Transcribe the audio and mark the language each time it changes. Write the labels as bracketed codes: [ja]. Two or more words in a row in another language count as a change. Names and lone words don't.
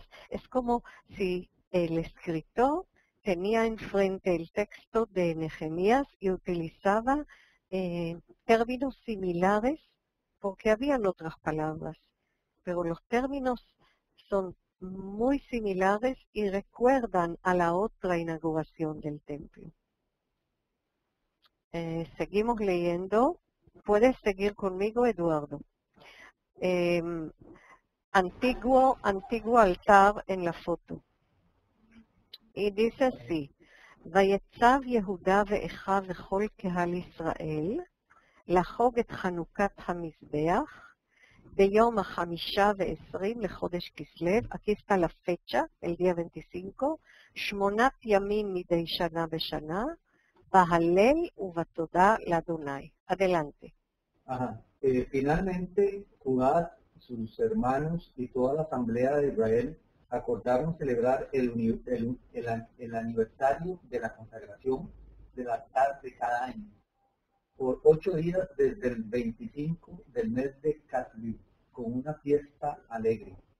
[es] Es como si el escritor tenía enfrente el texto de Nehemías y utilizaba términos similares, porque habían otras palabras, pero los términos son muy similares y recuerdan a la otra inauguración del templo. Seguimos leyendo. Puedes seguir conmigo, Eduardo. Antiguo altar en la foto. Y dice así: [he] ויצב יהודה ואחיו וכל קהל ישראל לחוג את חנוכת המזבח ביום 25 לחודש כסלו. [es] Aquí está la fecha, el día 25, [he] 8 ימים מדי שנה בשנה, בהלל ובתודה לאדוני. [es] Adelante. Finalmente, Judá, sus hermanos y toda la asamblea de Israel acordaron celebrar el aniversario de la consagración del altar de cada año, por 8 días desde el 25 del mes de Casliu, con una fiesta alegre.